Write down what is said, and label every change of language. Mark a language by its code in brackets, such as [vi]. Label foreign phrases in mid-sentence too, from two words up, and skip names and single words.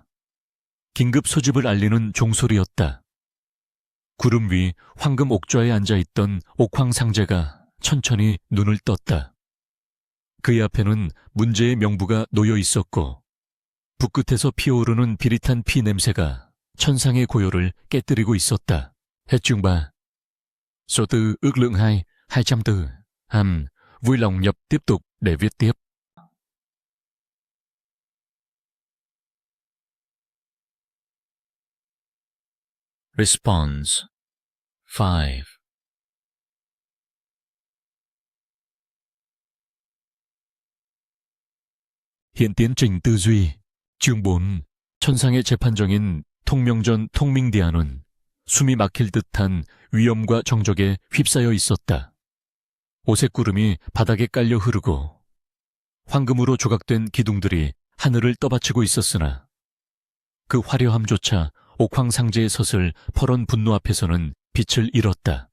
[ko] 긴급 소집을 알리는 종소리였다. 구름 위 황금 옥좌에 앉아있던 옥황상제가 천천히 눈을 떴다. 그의 앞에는 문제의 명부가 놓여 있었고 붓끝에서 피어오르는 비릿한 피 냄새가 천상의 고요를 깨뜨리고 있었다. [vi] Hết chương 3. Số tư ước lượng 2, 200 từ. Vui lòng nhập tiếp tục để viết tiếp. Response 5. Hiện tiến trình tư duy chương 4. [ko] 천상의 재판정인 통명전 통밍디아는 숨이 막힐 듯한 위험과 정적에 휩싸여 있었다. 오색 구름이 바닥에 깔려 흐르고 황금으로 조각된 기둥들이 하늘을 떠받치고 있었으나 그 화려함조차 옥황상제의 섯을 퍼런 분노 앞에서는 빛을 잃었다.